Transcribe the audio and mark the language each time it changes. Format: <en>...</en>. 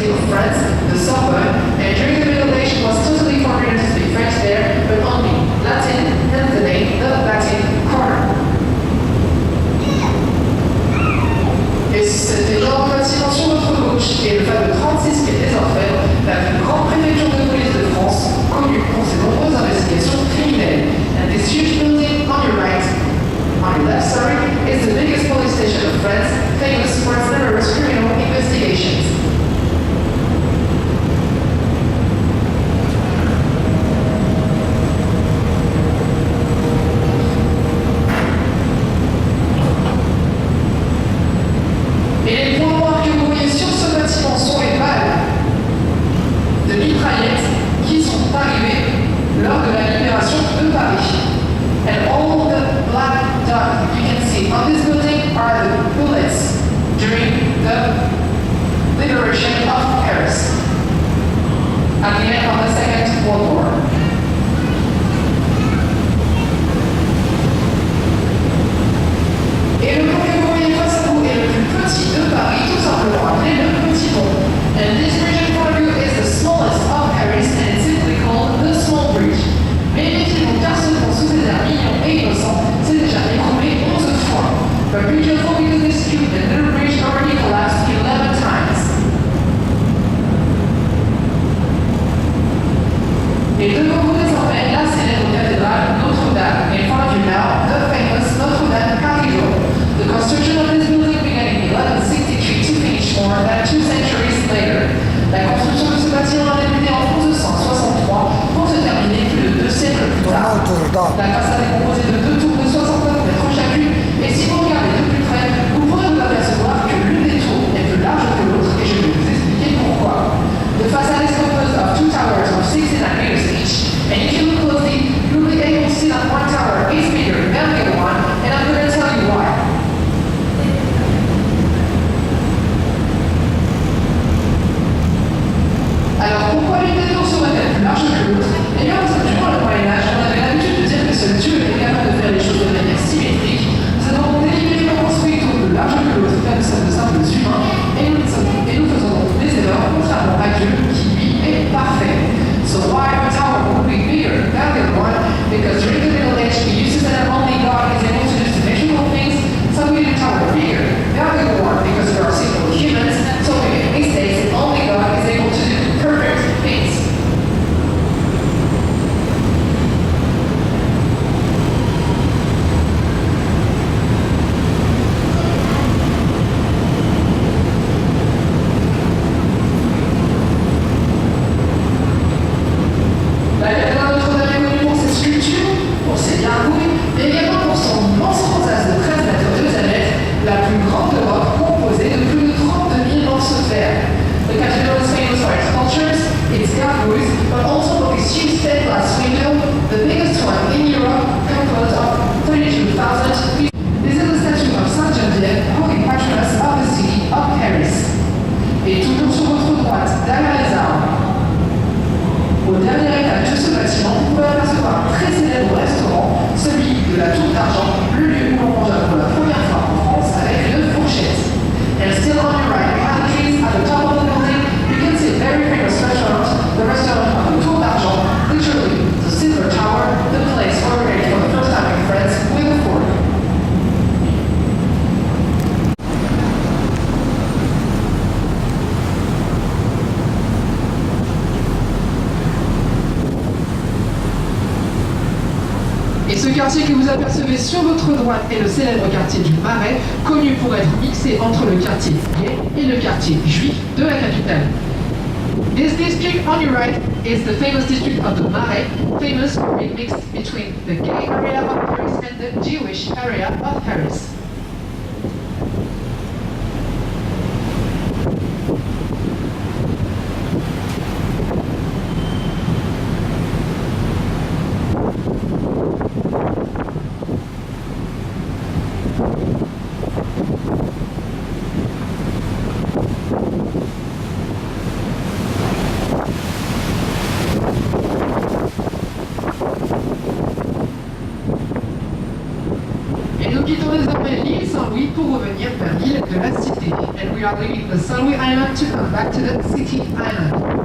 <en>France, the Sorbonne, and during the Middle Age it was totally forbidden to speak French there, but only Latin, hence the name, the Latin Quarter.</en> <fr>Et cet énorme bâtiment sur votre gauche est le fameux 36 quai des Orfèvres, la plus grande préfecture de police de France, connue pour ses nombreuses investigations criminelles.</fr> <en>And this huge building on your right, on your left, sorry, is the biggest police station of France, famous for its numerous criminal investigations.</en> <fr>Et les points noirs que vous voyez sur ce bâtiment sont les balles de mitraillettes qui sont arrivées lors de la libération de Paris.</fr> <en>And all the black dot you can see on this building are the bullets during the liberation of Paris at the end of the Second World War.</en> <fr>Et le pont que vous voyez face à vous est le plus petit de Paris, tout simplement appelé le Petit Pont.</fr> <en>And this bridge in front of you is the smallest of Paris and it's simply called the Small Bridge.</en> <fr>Mais méfiez-vous car ce pont sous ses airs mignons et innocents s'est déjà écroulé 11 fois.</fr> <en>But be careful because this cute and little bridge already collapsed 11 times.</en> <fr>Et devant vous désormais la célèbre cathédrale Notre-Dame,</fr> <en>in front of you now, the famous Notre-Dame Cathedral. The construction of this building began in 1163 to finish more than 2 centuries later.</en> <fr>La construction de ce bâtiment a débuté en 1163 pour se terminer plus de 2 siècles plus tard. La façade est composée de 2 tours de 69 mètres chacune et si vous regardez de plus près, vous pourrez vous apercevoir que l'une des tours est plus large que l'autre et je vais vous expliquer pourquoi.</fr> <en>The facade is composed of 2 towers of 69 meters each, and if you look closely, you'll be able to see that one tower is bigger than the other one, and I'm going to tell you why.</en> <fr>Alors pourquoi l'une des tours serait-elle plus large que l'autre? Eh bien, parce que durant le Moyen-Âge, on avait l'habitude de dire que seul Dieu était capable de faire les choses de manière symétrique. Nous avons donc délibérément construit une tour plus large que l'autre, car nous sommes de simples humains, et nous faisons donc des erreurs, contrairement à Dieu, qui lui est parfait.</fr> <en>So why our tower will be bigger than the other one? Because during the Middle Age, we used to say that only God is able to do symmetrical things, so we did a tower bigger than the other one, because we are simple humans, so we make mistakes, and only God is able to do perfect things.</en> <fr>La cathédrale Notre-Dame est connue pour ses sculptures, pour ses gargouilles, mais également pour son immense rosace de 13 mètres de diamètre, la plus grande d'Europe, composée de plus de 32 000 morceaux de fer.</fr> <en>The cathedral is famous for its sculptures, its gargouilles, but also for its huge stained glass window, the biggest one in Europe, composed of 32,000 people. This is the statue of Saint Geneviève, holy patroness of the city of Paris.</en> <fr>Et toujours sur votre droite, derrière les arbres, au dernier étage de ce bâtiment, vous pouvez apercevoir un très célèbre restaurant, celui de la Tour d'Argent, le lieu où l'on mangea pour la première fois en France avec une fourchette.</fr> <en>And still on your right, behind the trees at the top of the building, you can see a very famous restaurant, the restaurant of the Tour d'Argent, literally the Silver Tower, the place where we ate for the first time in France with a fork.</en> <fr>Et ce quartier que vous apercevez sur votre droite est le célèbre quartier du Marais, connu pour être mixé entre le quartier gay et le quartier juif de la capitale.</fr> <en>This district on your right is the famous district of the Marais, famous for being mixed between the gay area of Paris and the Jewish area of Paris.</en> <fr>quittons désormais l'île Saint-Louis pour revenir vers l'île de la Cité.</fr> <en>And we are leaving the St. Louis Island to come back to the City Island.</en>